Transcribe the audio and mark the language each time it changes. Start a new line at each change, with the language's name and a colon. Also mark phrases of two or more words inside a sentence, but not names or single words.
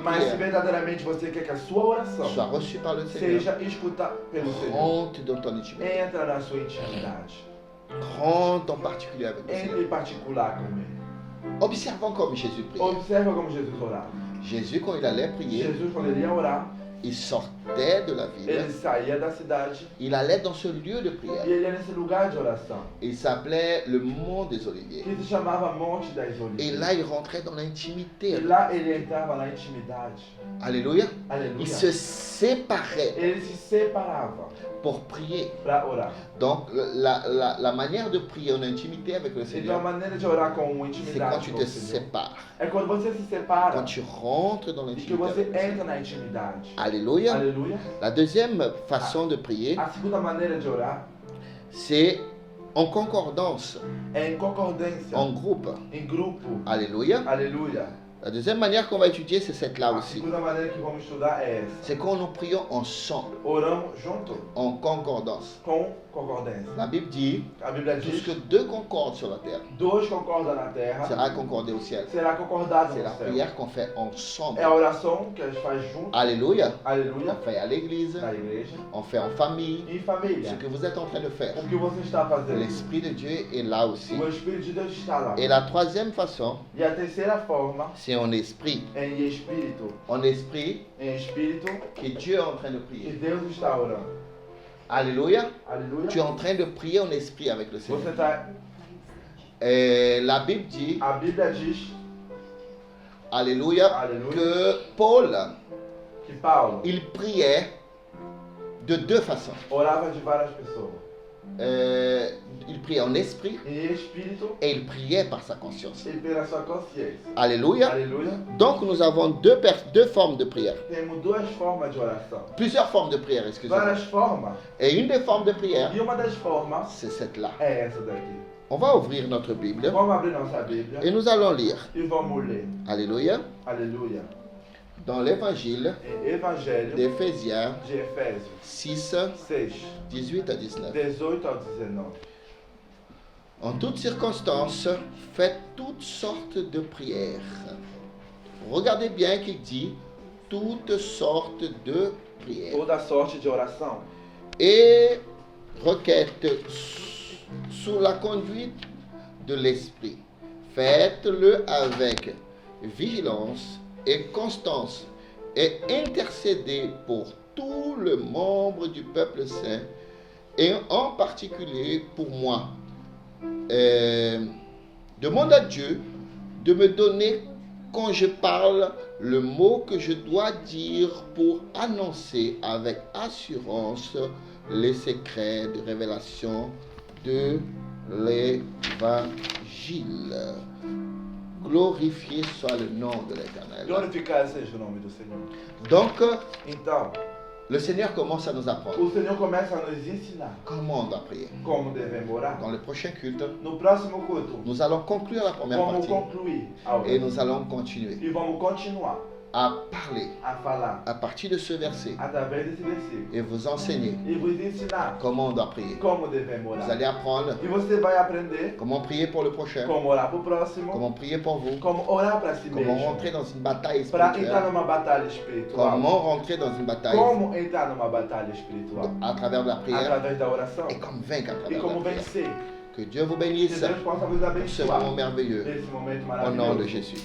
Portuguese: mas se
French: prière
Portuguese: verdadeiramente você quer que a sua oração
French: soit reçue par le Seigneur,
Portuguese: seja escutada pelo Senhor,
French: rentre dans ton intimité.
Portuguese: entra na sua intimidade.
French: Rentre en particulier avec le
Portuguese: Entre
French: Seigneur.
Portuguese: em particular com Ele.
French: Observons comme Jésus priait.
Portuguese: Observa como Jesus orava.
French: Jésus, quand il allait prier,
Portuguese: Jesus, quando ele ia orar,
French: il sortait de la ville,
Portuguese: ele saía da cidade
French: il allait dans ce lieu de prière.
Portuguese: e ele ia nesse lugar de oração,
French: Il s'appelait le Mont des Oliviers.
Portuguese: que se chamava Monte das
French: Et
Portuguese: Oliveiras.
French: là, il rentrait dans l'intimité.
Portuguese: E lá ele entrava na intimidade.
French: Alléluia. Il
Portuguese: Aleluia.
French: se séparait
Portuguese: Ele se separava
French: pour prier.
Portuguese: para orar.
French: Donc, la manière de prier en intimité avec le
Portuguese: Então a
French: Seigneur,
Portuguese: maneira de orar com
French: c'est quand
Portuguese: intimidade
French: tu
Portuguese: com
French: te
Portuguese: o Senhor
French: sépares,
Portuguese: é quando você se separa
French: quand tu rentres dans
Portuguese: e que
French: l'intimité
Portuguese: você
French: avec le Seigneur.
Portuguese: entra na intimidade.
French: Alléluia.
Portuguese: Aleluia.
French: La deuxième façon de prier,
Portuguese: A segunda maneira de orar
French: c'est en concordance,
Portuguese: é em concordância,
French: en groupe.
Portuguese: em grupo.
French: Alléluia.
Portuguese: Aleluia.
French: La deuxième manière qu'on va étudier, c'est cette-là
Portuguese: A
French: aussi.
Portuguese: segunda maneira que vamos estudar é essa.
French: C'est quand nous prions ensemble,
Portuguese: Oramos junto
French: en concordance.
Portuguese: com concordância.
French: La Bible dit,
Portuguese: A Bíblia
French: tout
Portuguese: diz
French: ce que deux concordent sur la terre
Portuguese: dois concordam na terra,
French: sera concordé au ciel.
Portuguese: será concordado
French: C'est
Portuguese: no
French: la
Portuguese: céu.
French: prière qu'on fait ensemble.
Portuguese: É a oração que a gente faz junto.
French: Alléluia.
Portuguese: Aleluia.
French: On fait à l'église,
Portuguese: Na igreja.
French: on fait en famille.
Portuguese: Em
French: Ce
Portuguese: família.
French: que vous êtes en train de faire.
Portuguese: O que você está fazendo?
French: L'Esprit de Dieu est là aussi.
Portuguese: O Espírito de Deus está lá.
French: Et la troisième façon,
Portuguese: E a terceira forma
French: c'est en esprit.
Portuguese: é em espírito.
French: En esprit,
Portuguese: Em espírito
French: que Dieu est en train de
Portuguese: que
French: prier.
Portuguese: Deus está orando.
French: Alléluia.
Portuguese: Aleluia.
French: Tu es en train de prier en esprit avec le
Portuguese: Você
French: Seigneur.
Portuguese: está.
French: Et la Bible dit,
Portuguese: A Bíblia diz,
French: Alléluia,
Portuguese: aleluia,
French: que Paul,
Portuguese: que Paulo
French: il priait de deux façons.
Portuguese: orava de várias pessoas.
French: Il priait en esprit
Portuguese: Em espírito
French: et il priait par sa conscience.
Portuguese: e pela sua consciência.
French: Alléluia.
Portuguese: Aleluia.
French: Donc nous avons deux formes de prière.
Portuguese: Temos duas formas de oração.
French: Plusieurs formes de prière, excusez-moi.
Portuguese: Várias formas.
French: Et une des formes de prière,
Portuguese: E uma das formas
French: c'est cette-là.
Portuguese: é essa daqui.
French: On va ouvrir notre Bible
Portuguese: Vamos abrir nossa Bíblia
French: et nous allons lire.
Portuguese: e vamos ler.
French: Alléluia.
Portuguese: Aleluia.
French: Dans l'évangile
Portuguese: Em Evangelho
French: d'Éphésiens
Portuguese: de Efésios
French: 6,
Portuguese: 6,
French: 18 à 19.
Portuguese: 18 ao 19.
French: En toutes circonstances, faites toutes sortes de prières. Regardez bien qu'il dit toutes sortes de prières.
Portuguese: Toda sorte de oração
French: Et requêtes sous la conduite de l'Esprit. Faites-le avec vigilance et constance et intercédez pour tous les membres du peuple saint et en particulier pour moi. Demande à Dieu de me donner quand je parle le mot que je dois dire pour annoncer avec assurance les secrets de révélation de l'évangile. Glorifié soit le nom de l'Éternel.
Portuguese: Glorificado seja o nome do Senhor.
French: Donc,
Portuguese: Então,
French: le Seigneur commence à nous apprendre
Portuguese: o Senhor começa a nos ensinar
French: comment on doit prier.
Portuguese: como devemos orar.
French: Dans le prochain culte,
Portuguese: No próximo culto,
French: nous allons conclure la première
Portuguese: vamos
French: partie
Portuguese: concluir a
French: et
Portuguese: oração.
French: nous allons continuer
Portuguese: E vamos continuar
French: à parler
Portuguese: a falar
French: à partir de ce verset
Portuguese: através desse versículo.
French: et vous enseigner
Portuguese: E vos ensinar
French: comment on doit prier.
Portuguese: como devemos
French: Vous
Portuguese: orar.
French: allez apprendre
Portuguese: E você vai aprender
French: comment prier pour le prochain,
Portuguese: como orar para o próximo,
French: comment prier pour vous,
Portuguese: como orar para si
French: comment
Portuguese: mesmo,
French: rentrer dans une bataille
Portuguese: para entrar
French: spirituelle,
Portuguese: numa batalha espiritual.
French: comment rentrer dans une bataille
Portuguese: Como entrar numa batalha espiritual?
French: à travers la prière
Portuguese: Através da oração.
French: et comme vaincre à
Portuguese: E
French: travers
Portuguese: como
French: la prière.
Portuguese: vencer.
French: Que Dieu vous
Portuguese: Que
French: bénisse
Portuguese: Deus possa vos
French: pour ce moment
Portuguese: abençoar
French: merveilleux
Portuguese: nesse momento
French: au nom de
Portuguese: maravilhoso.
French: Jésus.